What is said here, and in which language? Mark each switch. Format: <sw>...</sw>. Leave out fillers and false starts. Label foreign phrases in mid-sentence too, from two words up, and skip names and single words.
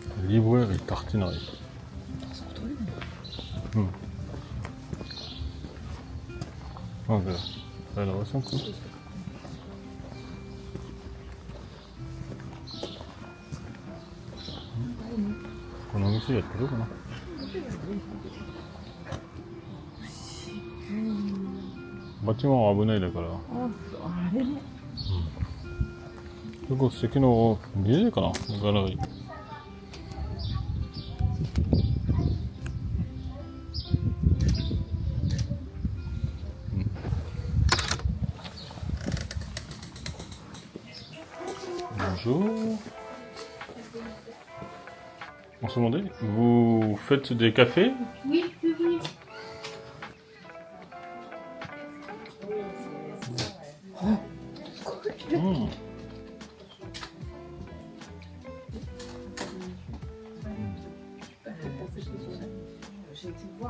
<fr>livreur et tartinerie.</fr> <ja>あそこトイレなの？</ja> <fr>Ah, voilà. Rénovation, quoi. On a aussi, il y a toujours, non?</fr> <ja>Bâtiment は危ないだから。あ、そうあれね。結構素敵な見えるかな、ガラリー。Bonjour.</ja> <fr>On se demandait, vous faites des cafés? Oui, oui, oui. J'ai été voir.</fr>